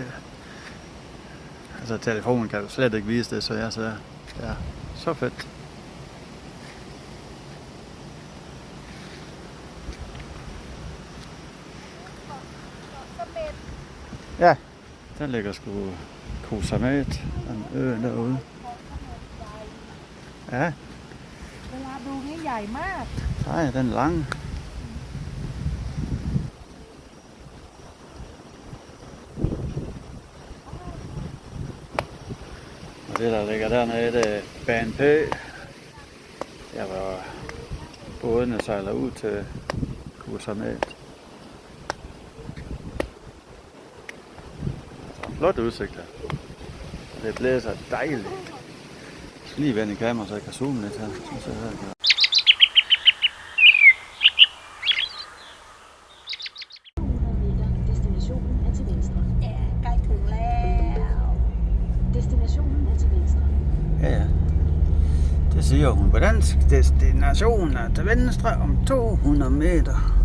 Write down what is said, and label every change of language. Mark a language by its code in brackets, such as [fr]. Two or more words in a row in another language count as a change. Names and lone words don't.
[da] Altså telefonen kan jo slet ikke vise det, så jeg så ja, så fedt. Ja, der ligger sgu Koh Samet, den ø derude. Ja. [th] เวลาดูนี่ใหญ่มาก [da] Nej, den er lang. Og det der ligger dernede, det er BNP. Der hvor bådene sejler ud til Koh Samet. Flot udsigt her. Det blæser dejligt. Jeg skal lige vende i kamera, så jeg kan zoome lidt her. Så her. Destinationen er til venstre. [th] ใกล้ถึงแล้ว [da] Destinationen er til venstre. Ja, ja. Det siger hun på dansk. Destinationen er til venstre om 200 meter.